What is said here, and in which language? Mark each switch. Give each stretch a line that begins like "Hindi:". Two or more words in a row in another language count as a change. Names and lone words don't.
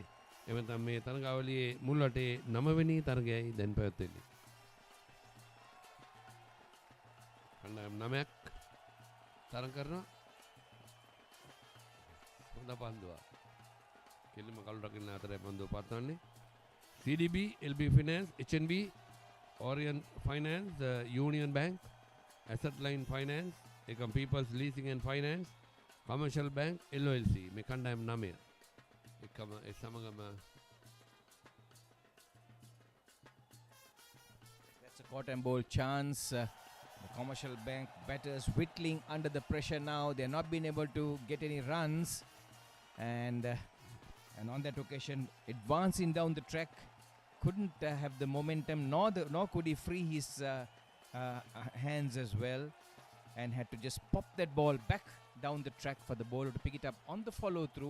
Sinhala: එමෙන්න මේ තරගාවලියේ මුල් වටේ 9 වෙනි තරගයයි දැන් පැවැත්වෙන්නේ. කණ්ඩායම් 9ක් තරග කරනවා. හොඳ පන්දුවක්. කෙලිම කළු රකින්න අතරේ පන්දුව පත්වන්නේ. CDB, LB Finance, HNB, Orient Finance, Union Bank, Assetline Finance, Ekam People's Leasing and Finance, Commercial Bank, LOLC. මේ කණ්ඩායම් 9. එකම ඒ සමගම
English: That's a caught and bowl chance. The Commercial Bank batters whittling under the pressure now. They're not been able to get any runs. And on that occasion, advancing down the track, couldn't have the momentum, nor could he free his hands as well, and had to just pop that ball back down the track for the bowler to pick it up on the follow through.